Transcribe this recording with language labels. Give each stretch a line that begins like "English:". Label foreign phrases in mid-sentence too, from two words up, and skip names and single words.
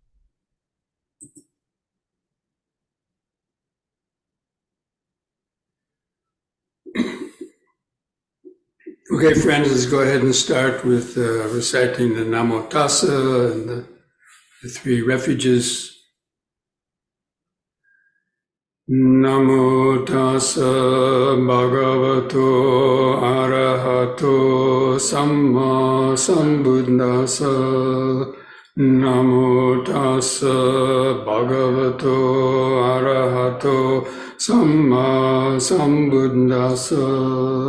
English: Okay, friends, let's go ahead and start with reciting the
Pali: Namo Tassa
English: and the three refuges.
Pali: Namo Tassa Bhagavato Arahato Samma Sambuddhassa. Namo Tassa Bhagavato Arahato Samma Sambuddhassa.